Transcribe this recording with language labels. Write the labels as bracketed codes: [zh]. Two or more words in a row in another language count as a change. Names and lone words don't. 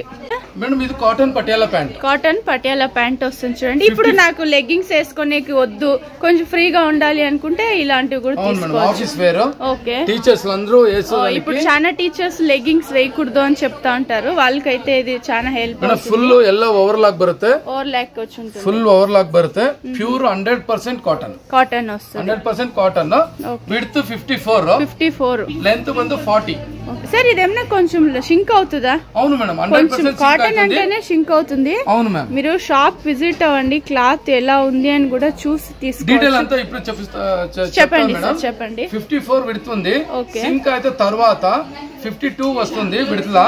[te] మేడం. ఇది కాటన్ పటియాలా ప్యాంట్. కాటన్ పటియాలా ప్యాంట్ వస్తుంది చూడండి. ఇప్పుడు నాకు లెగ్గింగ్స్ వేసుకునేకి వద్దు, కొంచెం ఫ్రీగా ఉండాలి అనుకుంటే ఇలాంటివి కూడా తీసుకోవచ్చు. [en] office wear. [te] ఓకే, టీచర్స్ అందరూ ఇప్పుడు చాలా టీచర్స్ లెగ్గింగ్స్ వేయకూడదు అని చెప్తా ఉంటారు, వాళ్ళకైతే ఇది చాలా హెల్ప్. [en] ఫుల్ [kn] ಎಲ್ಲ ಓವರ್ಲಾಕ್ ಬರುತ್ತೆ. [te] ಓವರ್ಲಾಕ್ వచ్చుంటుంది. [en] full overlock [kn] ಬರುತ್ತೆ. [en] pure 100% cotton. [te] ಕಾಟನ್ వస్తుంది. [en] 100% cotton. width 54. [kn] లెంత్ ಬಂದು 40. [te] సార్ ఇదేమన్నా కొంచెం షింక్ అవుతుందా? అవును మేడం, 100% కాటన్ అంటేనే షింక్ అవుతుంది. అవును మ్యామ్. మీరు షాప్ విజిట్ అవ్వండి, క్లాత్ ఎలా ఉంది అని కూడా చూసి తీసుకోండి. డీటెయిల్ అంతా ఇప్పుడు చెప్పండి చెప్పండి. 54 విడ్త్ ఉంది. సింక్ అయితే తర్వాత 52 వస్తుంది విడ్త్ లా.